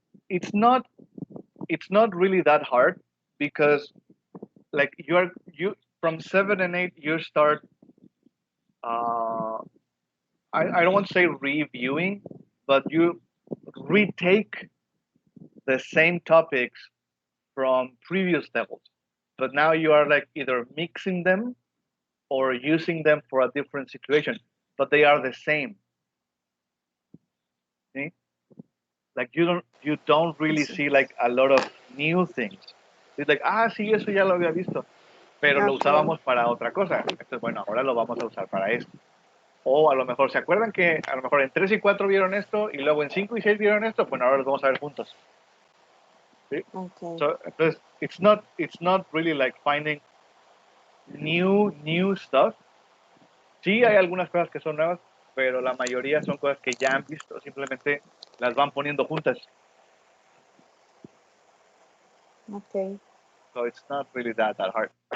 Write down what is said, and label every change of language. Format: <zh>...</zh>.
<en>it's not really that hard because like you from 7 and 8 you start I don't want to say reviewing, but you retake the same topics from previous levels. But now you are like either mixing them or using them for a different situation, but they are the same. See? Like you don't really see like a lot of new things. It's like,</en> <es>sí, eso ya lo había visto, pero lo</es> <en>Okay.</en> <es>usábamos para otra cosa. Entonces, bueno, ahora lo vamos a usar para esto. O a lo mejor, ¿se acuerdan que a lo mejor en 3 y 4 vieron esto y luego en 5 y 6 vieron esto? Bueno, ahora los vamos a ver juntos. ¿Sí?</es> <en>Okay. So,</en> <es>entonces,</es> <en>it's not really like finding new stuff.</en> <es>Sí hay algunas cosas que son nuevas, pero la mayoría son cosas que ya han visto, simplemente las van poniendo juntas.</es> <en>Okay. So it's not really that hard.</en>